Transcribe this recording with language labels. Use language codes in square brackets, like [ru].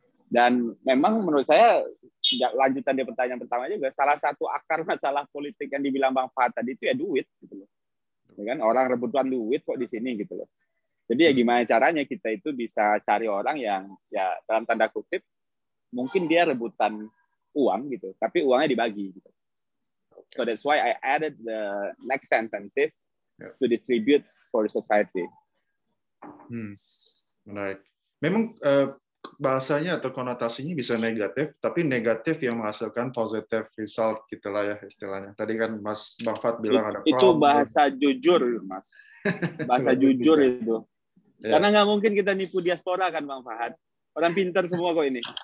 [id] Dan memang menurut saya, lanjutan dari pertanyaan pertama juga, salah satu akar masalah politik yang dibilang Bang Fahad tadi itu ya duit gitu loh. Ya kan, orang rebutan duit kok di sini gitu loh. Jadi ya gimana caranya kita itu bisa cari orang yang ya dalam tanda kutip mungkin dia rebutan uang gitu, tapi uangnya dibagi gitu. [en] So that's why I added the next sentences to distribute for society. [id] Menarik. Memang bahasanya atau konotasinya bisa negatif, tapi negatif yang menghasilkan [en] positive result [id] gitulah ya istilahnya. Tadi kan Mas Bang Fat bilang ada problem. Itu bahasa jujur, Mas. Bahasa jujur itu. Ya. Karena nggak mungkin kita nipu diaspora kan, Bang Fahad. Orang pintar semua kok ini.